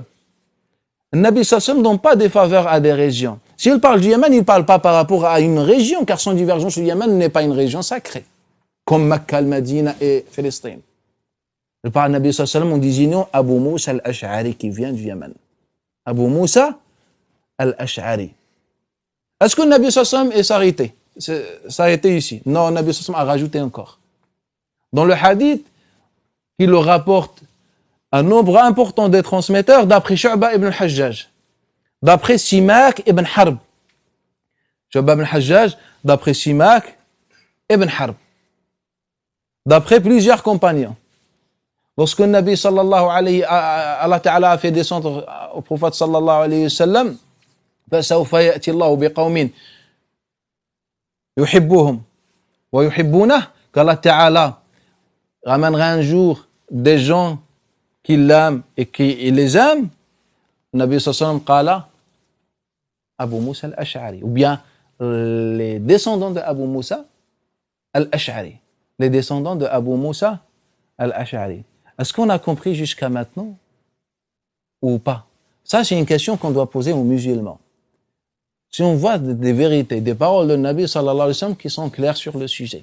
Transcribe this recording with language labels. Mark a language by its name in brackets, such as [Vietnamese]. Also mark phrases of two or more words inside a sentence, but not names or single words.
[French] Le Nabi [Arabic] صلى الله عليه وسلم [French] ne donne pas des faveurs à des régions. S'il parle du Yémen, il ne parle pas par rapport à une région, car son divergence sur le Yémen n'est pas une région sacrée, comme Mecca, Medina et Palestine. Il parle du Nabi [Arabic] صلى الله عليه وسلم [French] en désignant Abu Musa al-Ash'ari qui vient du Yémen. Abu Musa al-Ash'ari. Est-ce que le Nabi [Arabic] صلى الله عليه وسلم [French] est s'arrêté? S'arrêté ici? Non, le Nabi [Arabic] صلى الله عليه وسلم [French] a rajouté encore. Dans le hadith, il le rapporte un nombre important de transmetteurs d'après Shu'ba ibn al-Hajjaj, d'après Simak ibn Harb. Shu'ba ibn al-Hajjaj, d'après Simak ibn Harb. D'après plusieurs compagnons. Lorsque le Nabi [Arabic] صلى الله عليه الله تعالى [French] a fait descendre au prophète [Arabic] صلى الله عليه وسلم, فَسَوْفَ يَأْتِ اللَّهُ بِقَوْمٍ يُحِبُّهُمْ وَيُحِبُّونَهُ, [French] qu' [Arabic] الله تعالى [French] ramènera un jour des gens qui l'aiment et qui les aiment. Le Nabi [Arabic] صلى الله عليه وسلم قال [French] Abu Musa al-Ash'ari, ou bien les descendants de Abu Musa al-Ash'ari. Les descendants de Abu Musa al-Ash'ari. Est-ce qu'on a compris jusqu'à maintenant ou pas? Ça, c'est une question qu'on doit poser aux musulmans. Si on voit des vérités, des paroles de Nabi [Arabic] صلى الله عليه وسلم [French] qui sont claires sur le sujet.